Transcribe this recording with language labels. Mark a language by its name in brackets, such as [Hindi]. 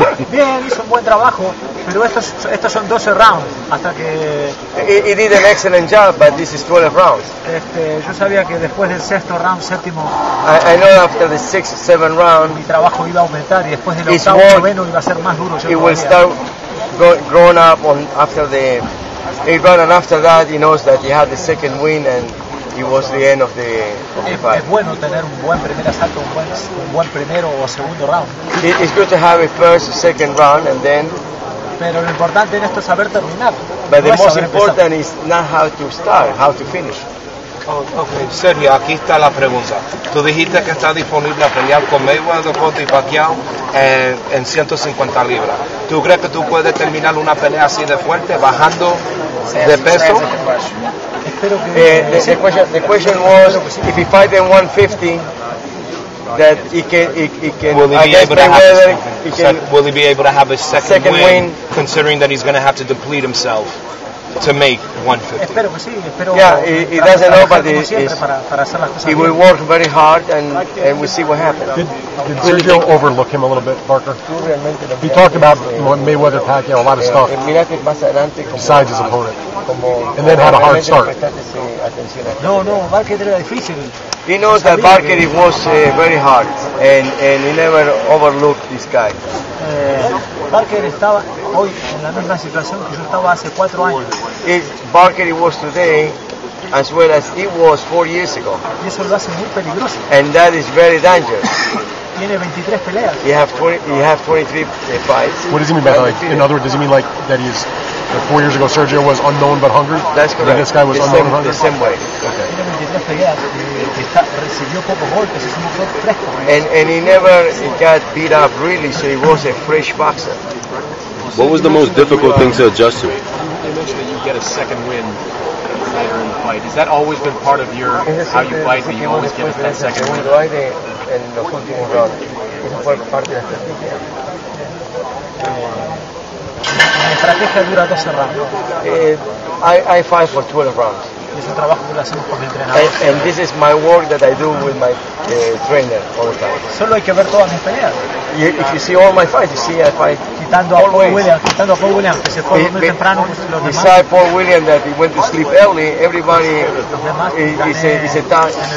[Spanish] Bien, hizo un buen trabajo, pero estos son 12 rounds hasta que. [English] He did an excellent job, but this is 12 rounds. [Spanish] Yo sabía que después del sexto round, séptimo. [English] I know after the 6th, 7th round, [Spanish] mi trabajo iba a aumentar y después del octavo, noveno iba a ser más duro. [English] He will start growing up after the 8th round, and after that, he knows that he had the second win and. It was the end of the fight. [Spanish] Es bueno tener un buen primer asalto, un buen primero o segundo round. [English] It's good to have a first, second round, and then. [Spanish] Pero lo importante en esto es saber terminar. [English] But the most important is not how to start, how to finish. Okay. [Spanish] Sergio, aquí está la pregunta. Tú dijiste que está disponible a pelear con Mayweather, y Pacquiao en 150 libras. ¿Tú crees que tú puedes terminar una pelea así de fuerte, bajando de peso? [English] The question was if he fights in 150, that he can. Will he be able to have? Will he be able to have a second win, considering that he's going to have to deplete himself to make 150? [Spanish] Espero que sí, espero. [English] Yeah, he doesn't know, but he will work very hard, and we'll see what happens. Did Sergio overlook him a little bit, Barker? He talked about Mayweather, Pacquiao, a lot of stuff besides his opponent, and then had a hard start. [Spanish] No, Barker era difícil. [English] He knows that Barker was very hard, and he never overlooked this guy. [Spanish] Barker estaba hoy en la misma situación que yo estaba hace 4 años. [English] Barker was today as well as he was 4 years ago. [Spanish] Y eso lo hace muy peligroso. [English] And that is very dangerous. [Spanish] Tiene 23 peleas. [English] He have 23 fights. What does he mean by that? Like, in other words, does he mean like that he's 4 years ago Sergio was unknown but hungry? That's correct. This guy was unknown and hungry? The same way. Okay. [Spanish] Tiene 23 peleas, recibió pocos golpes, es un boxeador fresco. [English] And he never got beat up really, so he was a fresh boxer. What was the most difficult thing to adjust to? You mentioned that you get a second win later in the fight. Has that always been part of how you fight, that you always get that second win? [Spanish] En los últimos rounds. Eso fue parte de la estrategia. Mi estrategia dura 12 rounds. [English] I fight for 12 rounds. [Spanish] Es un trabajo que lo hacemos con mi entrenador. [English] And this is my work that I do with my trainer all the time. [Spanish] Solo hay que ver todas mis peleas. [English] If you see all my fights, you see I fight. [Spanish] Quitando a Paul Williams, que se fue muy temprano. [English] Besides Paul Williams that he went to sleep early, everybody is a time.